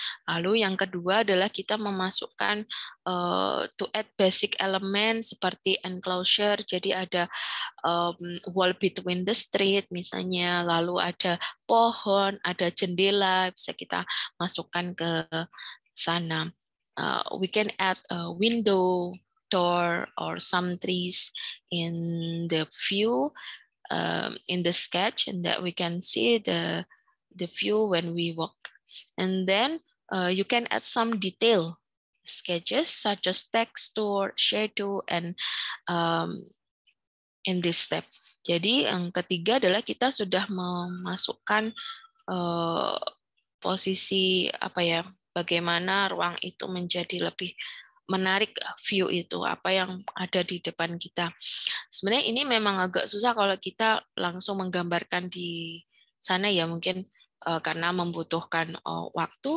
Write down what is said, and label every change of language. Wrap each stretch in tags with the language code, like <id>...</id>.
<id>Lalu yang kedua adalah kita memasukkan</id> <en>to add basic element</en> <id>seperti enclosure, jadi ada</id> <en>wall between the street</en> <id>misalnya, lalu ada pohon, ada jendela, bisa kita masukkan ke sana.</id> <en>We can add a window, door, or some trees in the view, in the sketch, and that we can see the view when we walk. And then you can add some detail sketches such as texture, shadow, and in this step.</en> <id>Jadi yang ketiga adalah kita sudah memasukkan posisi apa ya, bagaimana ruang itu menjadi lebih menarik view itu, apa yang ada di depan kita. Sebenarnya ini memang agak susah kalau kita langsung menggambarkan di sana ya, mungkin karena membutuhkan waktu.</id>